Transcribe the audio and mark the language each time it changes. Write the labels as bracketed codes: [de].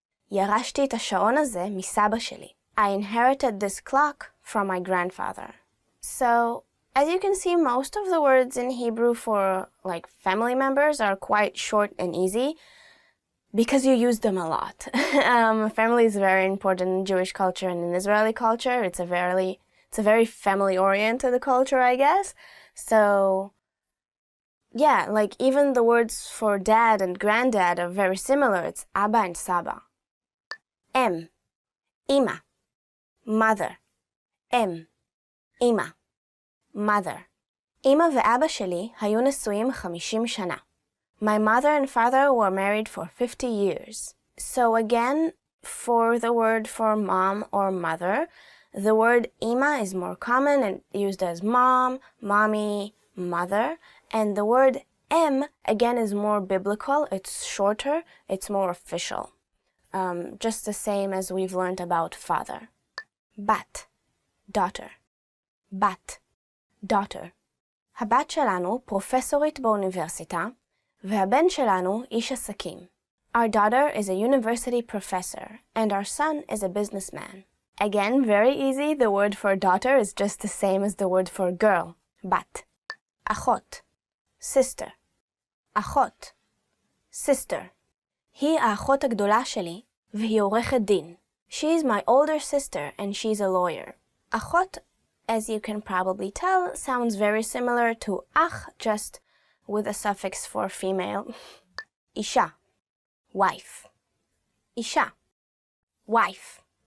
[he] ירשתי את השעון הזה מסבא שלי. [en] I inherited this clock from my grandfather. So, as you can see, most of the words in Hebrew for like family members are quite short and easy because you use them a lot. Family is very important in Jewish culture and in Israeli culture. It's a very family-oriented culture, I guess. So, yeah, like even the words for dad and granddad are very similar. It's Abba and Saba. Em, Ima, mother. Em, Ima, mother. [he] Ima ואבא שלי היו נשואים 50 שנה. [en] My mother and father were married for 50 years. So again, for the word for mom or mother, the word Ima is more common and used as mom, mommy, mother. And the word em, again, is more biblical. It's shorter. It's more official. Just the same as we've learned about father. Bat, daughter. Bat, daughter. [he] הבת שלנו פרופסורית באוניברסיטה, והבן שלנו איש עסקים. [en] Our daughter is a university professor, and our son is a businessman. Again, very easy. The word for daughter is just the same as the word for girl. Bat. אחות, sister. אחות, sister. [he] היא האחות הגדולה שלי, והיא עורכת דין. [en] She's my older sister, and she's a lawyer. אחות, as you can probably tell, sounds very similar to ach, just with a suffix for female. אישה, wife. אישה, wife.